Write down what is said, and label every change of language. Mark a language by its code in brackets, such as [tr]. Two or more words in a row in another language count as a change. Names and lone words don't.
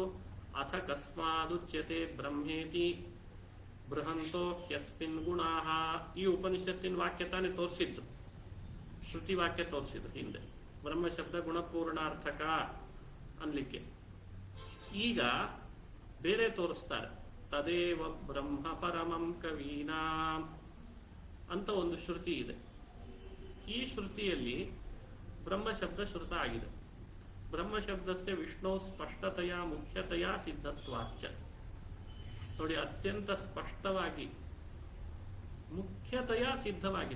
[sa] ಅಥ ಕಸ್ಮಾದುಚ್ಯತೆ ಬ್ರಹ್ಮೇತಿ ಬೃಹಂತೋ ಹ್ಯಸ್ಮಿನ್ ಗುಣಾಹ. [kn] ಈ ಉಪನಿಷತ್ತಿನ ವಾಕ್ಯ ತಾನೇ ತೋರಿಸಿದ್ದು, ಶ್ರುತಿ ವಾಕ್ಯ ತೋರಿಸಿದ್ರು ಹಿಂದೆ. ಬ್ರಹ್ಮಶಬ್ದ ಗುಣಪೂರ್ಣಾರ್ಥಕ ಅನ್ಲಿಕ್ಕೆ. ಈಗ ಬೇರೆ ತೋರಿಸ್ತಾರೆ. [sa] ತದೇವ ಬ್ರಹ್ಮ ಪರಮಂ ಕವೀನಾಂ [kn] ಅಂತ ಒಂದು ಶ್ರುತಿ ಇದೆ. ಈ ಶ್ರುತಿಯಲ್ಲಿ ಬ್ರಹ್ಮಶಬ್ದ ಶ್ರುತ ಆಗಿದೆ. [sa] ಬ್ರಹ್ಮಶಬ್ದಸ್ಯ ವಿಷ್ಣು ಸ್ಪಷ್ಟತೆಯ ಮುಖ್ಯತೆಯ ಸಿದ್ಧತ್ವಾಚ್ಚ. [kn] ನೋಡಿ, ಅತ್ಯಂತ ಸ್ಪಷ್ಟವಾಗಿ ಮುಖ್ಯತೆಯ ಸಿದ್ಧವಾಗಿದೆ.